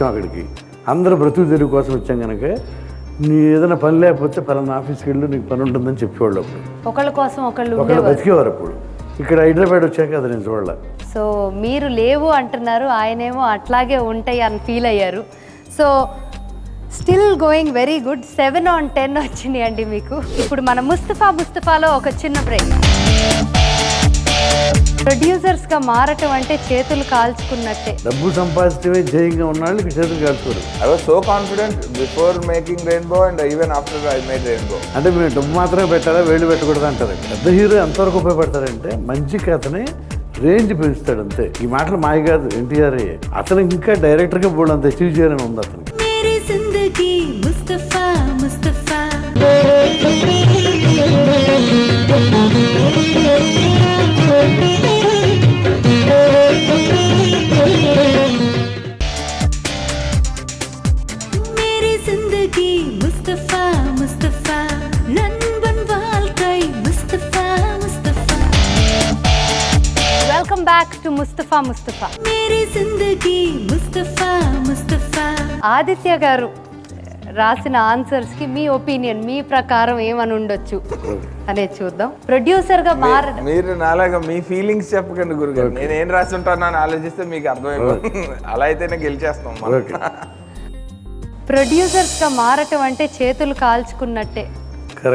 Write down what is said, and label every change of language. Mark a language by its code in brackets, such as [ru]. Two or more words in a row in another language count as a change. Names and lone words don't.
[te] అక్కడికి అందరూ బ్రతుకు తెరుగు కోసం వచ్చాం కనుక నీ ఏదైనా పని లేకపోతే పలానా ఆఫీస్కి వెళ్ళు, నీకు పని ఉంటుందని చెప్పేవాళ్ళు. అప్పుడు ఒకళ్ళ కోసం ఒకళ్ళు బతికేవారు. అప్పుడు ఇక్కడ హైదరాబాద్ వచ్చాక అది నేను చూడాల. సో మీరు లేవు అంటున్నారు, ఆయనేమో అట్లాగే ఉంటాయి అని ఫీల్ అయ్యారు. [en] So still going very good. [te] 7 on 10 వచ్చినాయి అండి మీకు. ఇప్పుడు మన ముస్తఫాలో ఒక చిన్న బ్రేక్. ప్రొడ్యూసర్స్గా మారటం అంటే చేతులు కాల్చుకున్నట్టే. డబ్బు సంపాదించే జయంగా ఉన్నాళ్ళు చేతులు కాల్చుకోరు. [en] I was so confident before making Rainbow and even after I made Rainbow. [te] అంటే మీరు డబ్బు మాత్రమే పెట్టాలా, వేళ్ళు పెట్టకూడదు అంటారు. పెద్ద హీరో ఎంతవరకు ఉపయోగపడతారంటే మంచి కథని రేంజ్ పెంచుతాడు అంతే. ఈ మాటలు మాయ కాదు, ఎన్టీఆర్. అతను ఇంకా డైరెక్టర్గా బోర్డు అంత అచీవ్ చేయాలని ఉంది అతనికి. [hi] जिंदगी मुस्तफा मुस्तफा मेरी जिंदगी मुस्तफा मुस्तफा नंबन वाल्कै मुस्तफा मुस्तफा. [en] Welcome back to Mustafa. [hi] मेरी जिंदगी मुस्तफा मुस्तफा. [te] ఆదిత్య గారు రాసిన ఆన్సర్స్కి మీ ఒపీనియన్, మీ ప్రకారం ఏమని ఉండొచ్చు అనేది చూద్దాం. ప్రొడ్యూసర్గా మారడం, మీరు నాలాగా మీ ఫీలింగ్స్ చెప్పకండి గురుగారు. నేను ఏం రాసి ఉంటాను అని ఆలోచిస్తే మీకు అర్థమైపోతుంది. అలా అయితేనే గెలిచేస్తాం. ప్రొడ్యూసర్స్గా మారటం అంటే చేతులు కాల్చుకున్నట్టే.